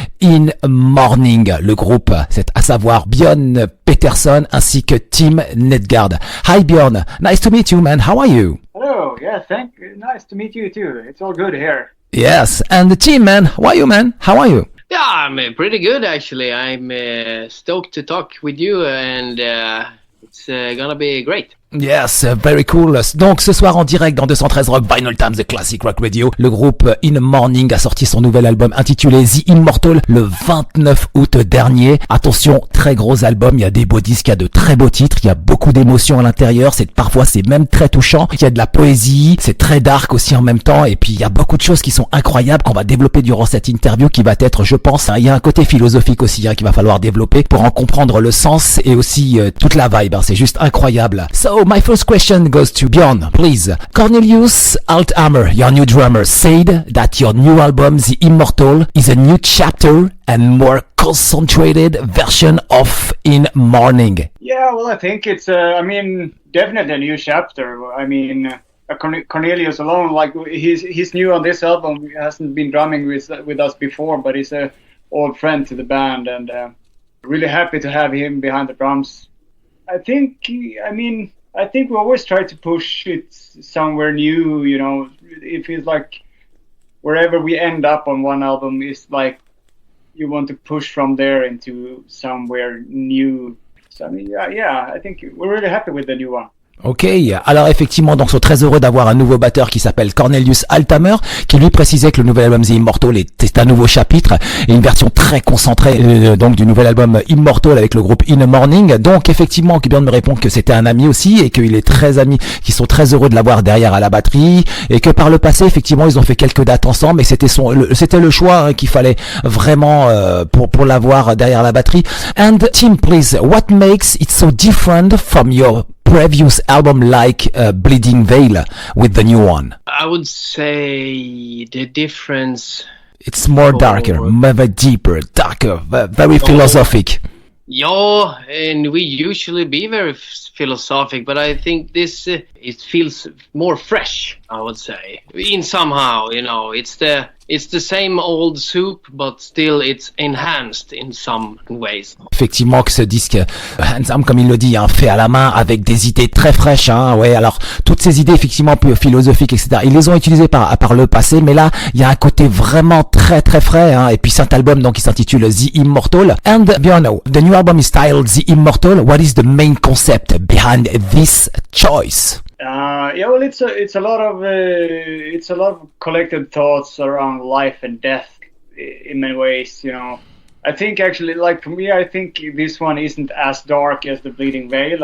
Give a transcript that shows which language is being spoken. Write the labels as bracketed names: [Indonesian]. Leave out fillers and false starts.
[French] In Mourning, le groupe, c'est à savoir Björn Pettersson ainsi que Tim Netzell. [English] Hi Björn, nice to meet you man, how are you? Hello, yeah, nice to meet you too. It's all good here. Yes, and the team man, how are you man? How are you? Yeah, I'm pretty good actually. I'm stoked to talk with you and it's gonna be great. Yes, very cool. [French] Donc ce soir en direct dans 213 Rock Vinylestimes Classic Rock Radio, le groupe In Mourning a sorti son nouvel album intitulé The Immortal le 29 août dernier. Attention, très gros album, il y a des beaux disques, il y a de très beaux titres, il y a beaucoup d'émotions à l'intérieur, parfois c'est même très touchant, il y a de la poésie, c'est très dark aussi en même temps, et puis il y a beaucoup de choses qui sont incroyables qu'on va développer durant cette interview qui va être, je pense, il y a un côté philosophique aussi qu'il va falloir développer pour en comprendre le sens et aussi toute la vibe, c'est juste incroyable. [English] So my first question goes to Björn, please. Cornelius Althammer, your new drummer, said that your new album, The Immortal, is a new chapter and more concentrated version of In Mourning. Yeah, well, I think it's, definitely a new chapter. Cornelius alone, like, he's new on this album. He hasn't been drumming with us before, but he's an old friend to the band, and really happy to have him behind the drums. I think we always try to push it somewhere new, you know. It feels like wherever we end up on one album is like you want to push from there into somewhere new. So, I think we're really happy with the new one. [French] Ok, alors effectivement, donc sont très heureux d'avoir un nouveau batteur qui s'appelle Cornelius Althammer, qui lui précisait que le nouvel album The Immortal est un nouveau chapitre et une version très concentrée donc du nouvel album Immortal avec le groupe In Mourning. Donc effectivement, Björn me répond que c'était un ami aussi et qu'ils sont très heureux de l'avoir derrière à la batterie et que par le passé, effectivement, ils ont fait quelques dates ensemble, mais c'était le choix qu'il fallait vraiment pour l'avoir derrière la batterie. [English] And Tim, please, what makes it so different from your previous album like Bleeding Veil with the new one? I would say the difference... It's more darker, maybe deeper, darker, very philosophic. Yeah, and we usually be very philosophic, but I think this, it feels more fresh, I would say. In somehow, you know, it's the same old soup, but still it's enhanced in some ways. [French] Effectivement que ce disque, hands-on comme il le dit, fait à la main avec des idées très fraîches, ouais. Alors toutes ces idées effectivement plus philosophiques, etc. Ils les ont utilisées par le passé, mais là il y a un côté vraiment très très frais, et puis cet album donc il s'intitule The Immortal. [English] And Björn, the new album is styled The Immortal. What is the main concept behind this choice? Well, it's a lot of collected thoughts around life and death in many ways, you know. I think actually, like for me, I think this one isn't as dark as the Bleeding Veil.